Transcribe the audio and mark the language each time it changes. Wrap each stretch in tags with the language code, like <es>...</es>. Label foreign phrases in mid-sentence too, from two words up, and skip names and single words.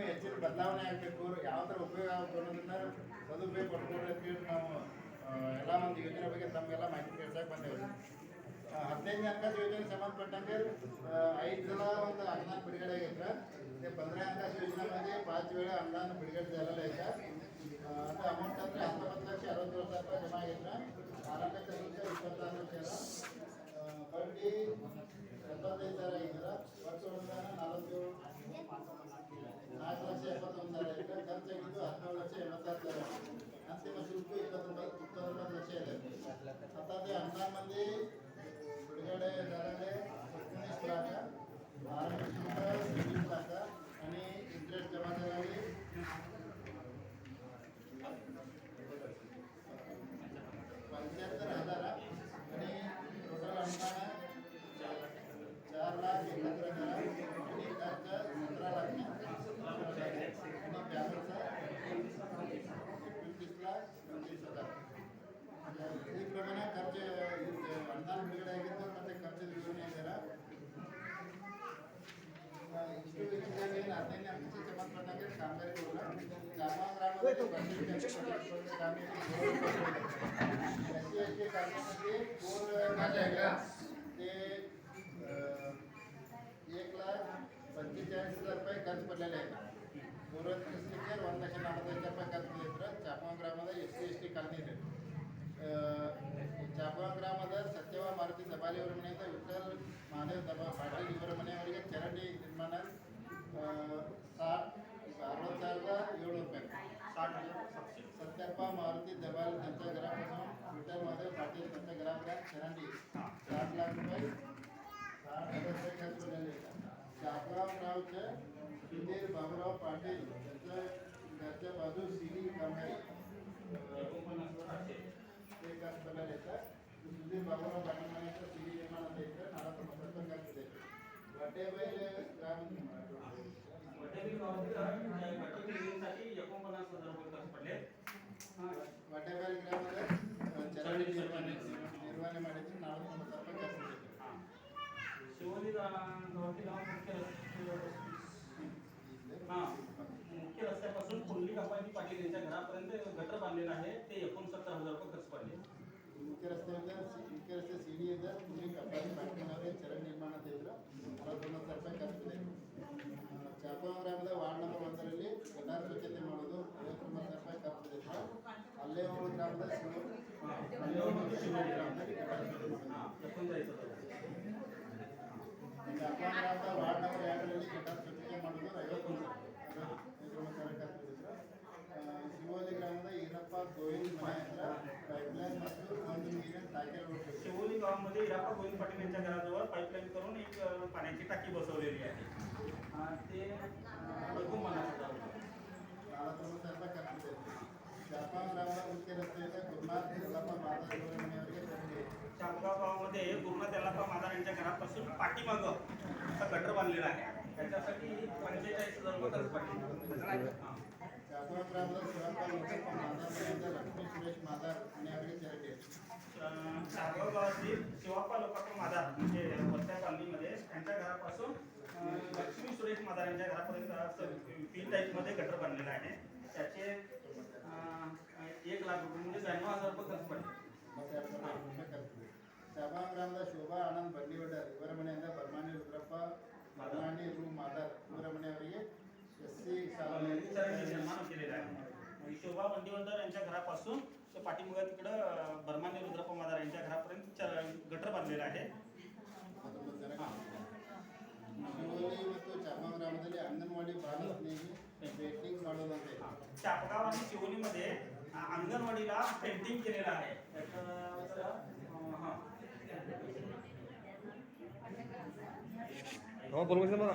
<kn>ಹೆಚ್ಚಿನ ಬದಲಾವಣೆ ಆಗಬೇಕು ಯಾವ ಥರ ಉಪಯೋಗ ಆಗಬೇಕು ಅನ್ನೋದನ್ನ ಸದುಪಯೋಗ ಪಡ್ಕೊಂಡ್ರೆ ಅಂತೇಳಿ ನಾವು ಎಲ್ಲ ಒಂದು ಯೋಜನೆ ಬಗ್ಗೆ ತಮಗೆಲ್ಲ ಮಾಹಿತಿ ಕೇಳ್ಸಕ್ಕೆ ಬಂದೇವೆ 15 ಹಣಕಾಸು ಯೋಜನೆಗೆ ಸಂಬಂಧಪಟ್ಟಂಗೆ 5 ಸಲ ಒಂದು ಅನುದಾನ ಬಿಡುಗಡೆ ಆಗೈತೆ 15 ಹಣಕಾಸು ಯೋಜನೆमध्ये 5 वेळा ಅನುದಾನ ಬಿಡುಗಡೆ</kn> <mr>झालेलं आहे</mr> <kn>ಅದು ಅಮೌಂಟ್ ಅಂದರೆ 19,60,000 ರೂಪಾಯಿ ಜಮಾ ಆಗೈತೆ 4,26,26,000 ಬಡ್ಡಿ 75,000 ಆಗಿದ್ರೆ ವರ್ಷ ಅನುದಾನ 4,70,000 ಐತೆ ಖರ್ಚಾಗಿದ್ದು 17,86,000 ಅಂತಿಮ ಶುಲ್ಕ 29 ಲಕ್ಷ ಇದೆ</kn> <mr>आता ते अनुदानमध्ये बिडगडे झालेले 19 लाख ₹12 लाख आणि इंटरेस्ट जमा झालेली 75,000 आणि टोटल अनुदान 4,71,000 आणि खर्च 17 लाख आणि बॅलन्स 29,25,000.</mr> <kn>ಈ ಪ್ರಮಾಣ ಖರ್ಚು ಅನುದಾನ ಬಿಡುಗಡೆ ಆಗಿದ್ದು ಮತ್ತೆ ಖರ್ಚು ವಿವರಣೆ ಇದ್ದಾರೆ. ಇಷ್ಟು ವಿಚಾರದಲ್ಲಿ 15ನೇ ಅಂಶಕ್ಕೆ ಸಂಬಂಧಪಟ್ಟಂಗೆ ಕಾಮಗಾರಿಗಳು ಗ್ರಾಮದಲ್ಲಿ SC/ST ಕಾಲದಲ್ಲಿ</kn> <mr>1,45,000 रुपये खर्च पडलेले आहेत. पूर्व परिस्थितीत 1,40,000 रुपये खर्च केले तर चापगाव ग्रामात SC/ST</mr> <kn>ಕಾಲನಿ ಇದೆ. ಚಾಪಗಾಂವ್ ಗ್ರಾಮದ ಸತ್ಯವ ಮಾರುತಿ ದಬಾಲಿಯವರ ಮನೆಯಿಂದ ವಿಠ್ಠಲ್ ಮಹಾದೇವ್ ಪಾಟೀಲ್ ಇವರ ಮನೆಯವರಿಗೆ ಚರಂಡಿ ನಿರ್ಮಾಣ 60,700 रुपये.</kn> <mr>सत्यप्पा मारुती दबाल त्यांच्या घरापासून विठ्ठल महादेव पाटील त्यांच्या घरापर्यंत चರಂಡಿ 7 लाख रुपये 60,000 रुपये खर्च झालेले आहेत. ಚಾಪಗಾಂವ್ गावचे सुधीर बाबूराव पाटील त्यांच्या घरच्या बाजू सिलिंग कामगारी ते खर्च झालेले आहेत. सुधीर बाबूराव पाटील म्हणायचं सिलिंग निर्माण द्यायचं 40,000 रुपये खर्च द्यायचं. वाटेबाई ग्राम वाटेबाई ग्रामामध्ये</mr> <kn>चರಂಡಿ ನಿರ್ವಹಣೆ ಮಾಡಿದ್ರೆ</kn> <mr>40,000 रुपये खर्च द्यायचं. शिवोली मुख्य रस्त्यापासून पुंडलिक अप्पाजी पाटील यांच्या घरापर्यंत गटर बांधलेलं आहे ते 69,000 रुपये खर्च पडले. मुख्य रस्ते सीडी</mr> <kn>ಇದೆ पुंडलिक अप्पाजी पाटील ಅವರಿಗೆ ಚರಂಡಿ ನಿರ್ಮಾಣ ಮಾಡಿದ್ರು 40,000 रुपये ಖರ್ಚು ಇದೆ. ಚಾಪಗಾಂವ್ ಗ್ರಾಮದ ವಾರ್ಡ್ ನಂಬರ್ 1ರಲ್ಲಿ ಗಟಾರ ಸ್ವಚ್ಛತೆ ಮಾಡೋದು 59,000 रुपये ಖರ್ಚು ಇದೆ. ಅಲ್ಲೇಹೊಳು ಗ್ರಾಮದ ಗ್ರಾಮದ ವಾರ್ಡ್ ನಂಬರ್ 2ರಲ್ಲಿ ಗಟಾರ ಸ್ವಚ್ಛತೆ ಮಾಡೋದು 59,000 ಖರ್ಚು ಇದೆ. ಶಿವೋಲಿ ಗ್ರಾಮದ ಈರಪ್ಪ ಗೋವಿಂದ್ ಮನೆ ಹತ್ರ ಪೈಪ್ಲೈನ್ ಮತ್ತು ಒಂದು ನೀರಿನ</kn> <mr>टाकी होते. शिवोली गावामध्ये इराप्पा गोविंद पाटील यांच्या घराजवळ पाईपलाईन करून एक पाण्याची टाकी बसवलेली आहे. ते 49,000 रुपये. 40,000 रुपये खर्च ಇದೆ.</mr> <kn>ಚಾಪಗಾಂವ್ ಗ್ರಾಮದ ಮುಖ್ಯ ರಸ್ತೆಯಿಂದ ಗುರುನಾಥ್ ಯಲ್ಲಪ್ಪ ಮಾದಾರ್ ಇವರ ಮನೆಯವರಿಗೆ ಚರಂಡಿ.</kn> <mr>चापगाव गावामध्ये गुरुनाथ यल्लाप्पा मादार यांच्या घरापासून पाठीमागं असा गटर बांधलेला आहे. त्याच्यासाठी 45,000 रुपये खर्च पडले.</mr> <kn>ಚಾಪಗಾಂವ್ ಗ್ರಾಮದ ಶಿವಪ್ಪ ಲೋಕಪ್ಪ ಮಾದಾರ್ ಮನೆಯಿಂದ ಲಕ್ಷ್ಮೀ ಸುರೇಶ್ ಮಾದಾರ್ ಮನೆಯವರಿಗೆ ಚರಂಡಿ.</kn> <mr>चापगाव गावातील शिवाप्पा लोकाप्पा मादार म्हणजे वरच्या कॉलनीमध्ये त्यांच्या घरापासून लक्ष्मी सुरेश मादार यांच्या घरापर्यंत असं 3 टाईपमध्ये गटर बांधलेलं आहे. त्याचे 1 लाख रुपये म्हणजे 92,000 रुपये खर्च पडले.</mr> <kn>ಚಾಪಗಾಂವ್ ಗ್ರಾಮದ ಶೋಭಾ ಆನಂದ್ ಬಂಡಿವಡ್ಡರ್ ಇವರ ಮನೆಯಿಂದ ಬರ್ಮಾನಿ ರುದ್ರಪ್ಪ ಬರ್ಮಾನಿ ರು ಮಾದಾರ್ ಇವರ ಮನೆಯವರಿಗೆ SC चರಂಡಿ ಶಾಲೆಯಲ್ಲಿ</kn> <mr>निर्माण केलेलं आहे. शोभा बंडीवंदर यांच्या घरापासून ते पाठीमागं तिकडं बर्मानी रुद्रप्पा मादार यांच्या घरापर्यंत गटर बांधलेलं आहे.</mr> <kn>ಶಿವೋಲಿ ಮತ್ತು ಚಾಪಗಾಂವ್ ಗ್ರಾಮದಲ್ಲಿ ಅಂಗನವಾಡಿ ಬಾಲ ಸ್ನೇಹಿ ಪೇಂಟಿಂಗ್ ಮಾಡೋದಂತೆ.</kn> <mr>चापगाव आणि शिवोलीमध्ये अंगणवाडीला पेंटिंग केलेलं आहे. बोलू मला</mr>